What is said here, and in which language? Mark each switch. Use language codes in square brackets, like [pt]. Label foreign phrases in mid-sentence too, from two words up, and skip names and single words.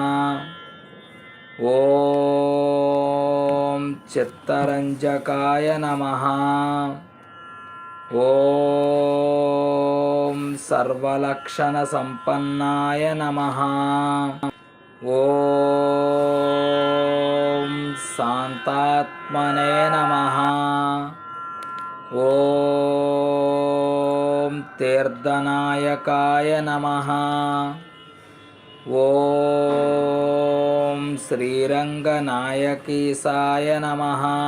[sa] ఓం చిత్తరంజకాయ నమః. ఓం సర్వలక్షణ సంపన్నాయ నమః. ఓం शान्तात्मने नमः। ॐ तीर्थनायकाय नमः। ॐ श्रीरङ्गनायकीसाय नमः।